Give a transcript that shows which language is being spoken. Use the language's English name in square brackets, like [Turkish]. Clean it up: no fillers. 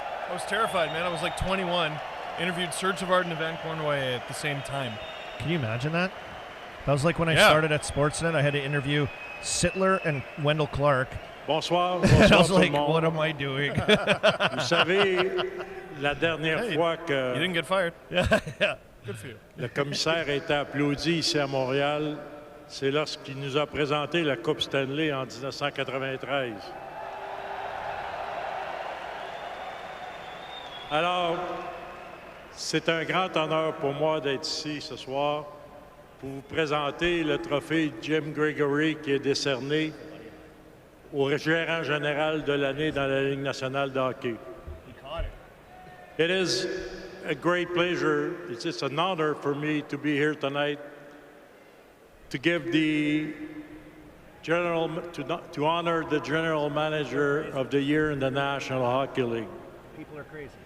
[English] I was terrified, man. I was like 21. Interviewed Serge Savard and Evan Cournoyer at the same time. Can you imagine that? That was like when I started at Sportsnet. I had to interview Sittler and Wendell Clark. [French] Bonsoir. [English] And I was like, what am I doing? [French] Vous savez, la dernière fois que... [English] You didn't get fired. Yeah. Good for you. [French] Le commissaire a été applaudi ici à Montréal, c'est lorsqu'il nous a présenté la Coupe Stanley en 1993. Alors, c'est un grand honneur pour moi d'être ici ce soir pour vous présenter le trophée Jim Gregory qui est décerné au gérant général de l'année dans la Ligue nationale de hockey. [English] It is a great pleasure, it's just an honor for me to be here tonight to give the to honor the General Manager of the Year in the National Hockey League. People are crazy.